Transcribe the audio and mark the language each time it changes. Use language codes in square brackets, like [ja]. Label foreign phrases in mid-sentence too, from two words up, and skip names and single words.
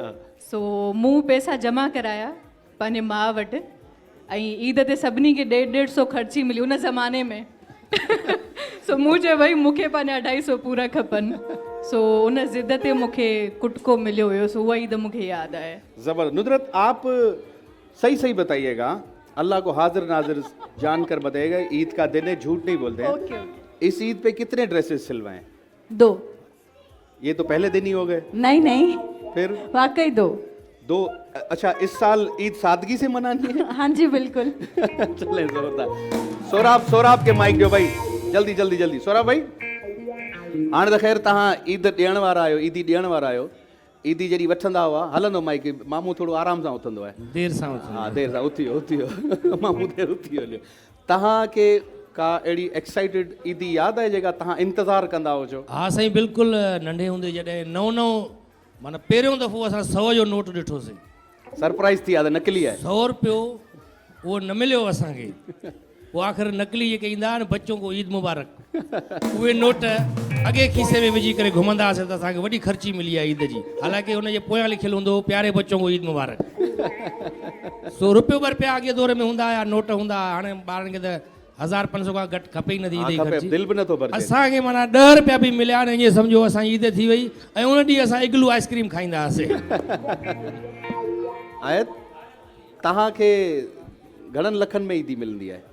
[sd] सो मूं पैसा जमा कराया पंहिंजे माउ वटि ऐं ईद ते सभिनी खे 150-150 ख़र्ची मिली उन ज़माने में। सो मूं चयो भई मूंखे पंहिंजा 250 पूरा खपनि। सो उन ज़िद ते मूंखे कुटको मिलियो हुयो। सो उहा ईद मूंखे यादि आहे। ज़बरदस्त। नुसरत, [hi] आप सही सही बताइएगा, अल्लाह को हाजिर नाजिर जानकर बताइएगा, ईद का दिन है, झूठ नहीं बोलते हैं। ओके। इस ईद पे कितने ड्रेसेस सिलवाएं? 2। ये तो पहले दिन ही हो गए। नहीं, फिर वाकई 2। अच्छा, इस साल ईद सादगी से मनानी है? हाँ जी, बिल्कुल। [sd] चले जोरदार। सोराब के माइक ॾियो भाई, जल्दी सोराब भाई। हाणे त ख़ैर तव्हां ईद ॾियण वारा आहियो, ईदी ॾियण वारा आहियो। ईदी जॾहिं वठंदा हुआ हलंदो माइक, मामू थोरो आराम सां उथंदो आहे। देर सां हा, देर सां उथी वियो मामू देर उथी वियो। तव्हांखे का अहिड़ी एक्साइटेड ईदी यादि आहे जेका तव्हां इंतज़ारु कंदा हुजो? हा साईं, बिल्कुलु। नंढे हूंदे जॾहिं नओं माना पहिरियों दफ़ो असां 100 जो नोट ॾिठोसीं। सरप्राइज़ थी आहे त नकली आहे? 100 रुपयो उहो न मिलियो असांखे। पोइ आख़िर नकली जेके ईंदा आहिनि [hi] बच्चों को ईद मुबारक, [sd] उहे नोट अॻे खीसे में विझी करे घुमंदा हुआसीं त असांखे वॾी ख़र्ची मिली आहे ईद जी। हालांकि हुनजे पोयां लिखियलु हूंदो हो [hi] प्यारे बच्चों को ईद मुबारक। [sd] सो रुपयो ॿ रुपया अॻे दौर में हूंदा हुआ, नोट हूंदा। हाणे ॿारनि खे त 1000-500 खां घटि खपे ई नथी ईद जी ख़र्ची। दिलि बि नथो भरे। असांखे माना 10 रुपया बि मिलिया न, ईअं सम्झो असां ईद थी वई। ऐं उन ॾींहुं असां इग्लू आइस्क्रीम खाईंदा हुआसीं। आयत, तव्हांखे घणनि लखनि में ईदी मिलंदी आहे?